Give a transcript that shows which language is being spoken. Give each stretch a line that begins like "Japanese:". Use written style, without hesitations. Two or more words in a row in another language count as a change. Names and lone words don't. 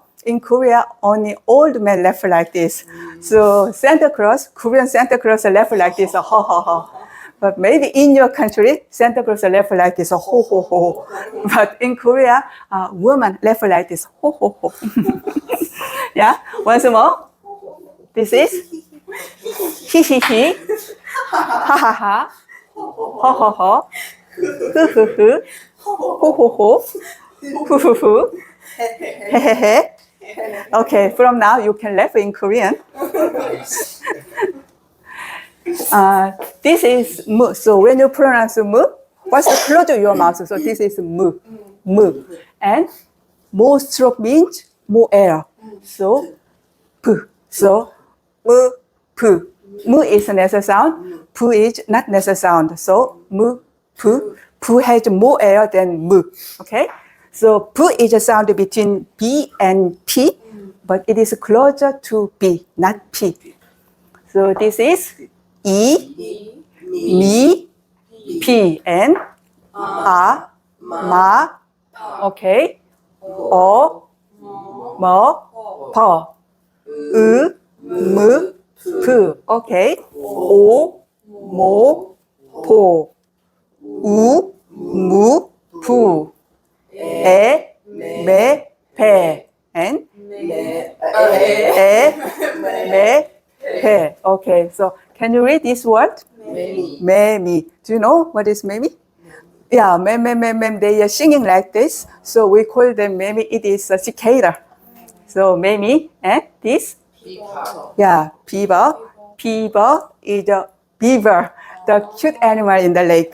English: In Korea, only old men laugh like this. So Santa Claus, Korean Santa Claus laugh like this, ha. But maybe in your country, Santa Claus laugh like this, ho. But in Korea, women laugh like this, ho. Yeah, once more. This is he. Ha. Ho. Hu. Ho. Hu. He. Okay, from now you can laugh in Korean. This is mu. So when you pronounce mu, what's the close of your mouth? So this is mu, mu. And more stroke means more air. So pu. So mu, pu. Mu is a nasal sound. Pu is not nasal sound. So mu, pu. Pu has more air than mu. Okay. So pu is a sound between B and P, but it is closer to B, not P. So this is E, mi, P, and A, ma, okay, O, mo, po, U, mu, pu, okay, O, mo, po, U, mu, pu, E, me, pe, and E, me, pe. Okay, so can you read this word? Memi. Do you know what is memi? Yeah, mem. They are singing like this, so we call them memi. It is a cicada. So memi and this? Yeah, beaver. Beaver is a beaver, the cute animal in the lake.